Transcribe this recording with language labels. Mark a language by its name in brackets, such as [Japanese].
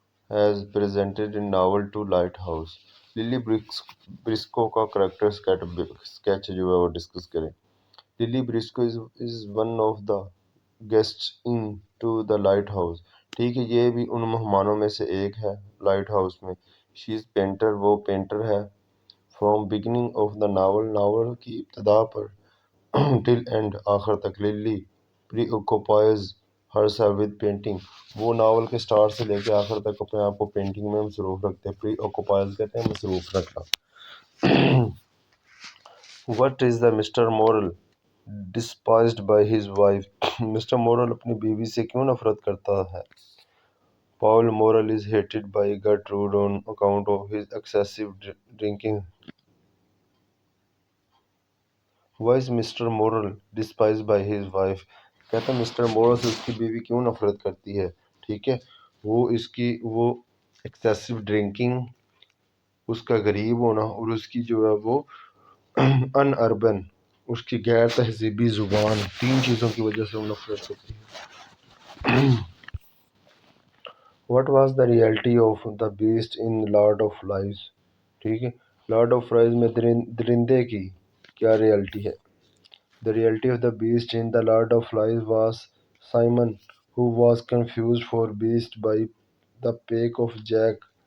[English] as presented in novel To Lighthouse۔ [Urdu] للی برسکو کا character sketch جو ہے وہ ڈسکس کریں۔ للی برسکو [English] is one of the guests in To the Lighthouse، [Urdu] ٹھیک ہے، یہ بھی ان مہمانوں میں سے ایک ہے لائٹ ہاؤس میں۔ [English] she is painter, [Urdu] وہ پینٹر ہے۔ [English] from beginning of the novel [Urdu] کی ابتدا پر [English] till end [Urdu] آخر تک، للی [English] preoccupies herself with painting, [Urdu] وہ ناول کے سٹارٹ سے لے کے آخر تک اپنے آپ کو پینٹنگ میں مصروف رکھتے ہیں۔ پری اوکوپائز کہتے ہیں مصروف رکھنا۔ [English] What is the Mr. Morrel despised by his wife، [Urdu] mister moral اپنی بیوی سے کیوں نفرت کرتا ہے؟ [English] Paul Morrel is hated by Gertrude on account of his excessive drinking۔ Why is Mr. Morrel despised by his wife، [Urdu] کہتا ہے mister moral سے اس کی بیوی کیوں نفرت کرتی ہے، ٹھیک ہے، وہ ایکسیسو ڈرنکنگ، اس کا غریب ہونا، اور اس کی جو ہے وہ ان اربن، اس کی غیر تہذیبی زبان، 3 چیزوں کی وجہ سے وہ نفرت کرتی ہے۔ [English] What was the reality of the beast in Lord of Flies، [Urdu] ٹھیک ہے، لارڈ آف فلائز میں درندے کی کیا ریالٹی ہے؟ [English] The reality of the beast in the Lord of Flies was Simon who was confused for beast by the pack of Jack.